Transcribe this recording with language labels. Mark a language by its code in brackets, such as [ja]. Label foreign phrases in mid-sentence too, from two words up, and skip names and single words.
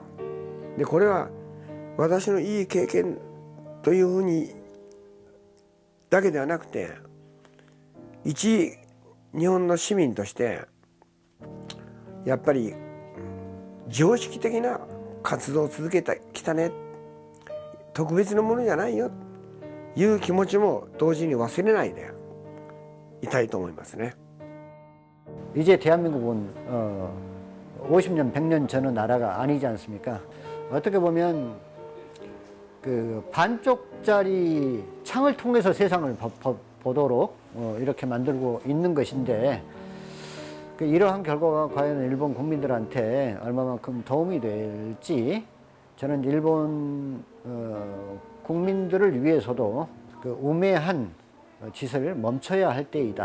[ja] でこれは私のいい経験というふうにだけではなくて、一日本の市民としてやっぱり常識的な活動を続けてきたね、特別なものじゃないよという気持ちも同時に忘れないでいたいと思いますね。 [ko] 이제 대한민국은 50년, 100년 전의 나라가 아니지 않습니까? 어떻게 보면 그 반쪽짜리 창을 통해서 세상을 보도록 이렇게 만들고 있는 것인데, 이러한 결과가 과연 일본 국민들한테 얼마만큼 도움이 될지, 저는 일본 국민들을 위해서도 그 우매한 짓을 멈춰야 할 때이다.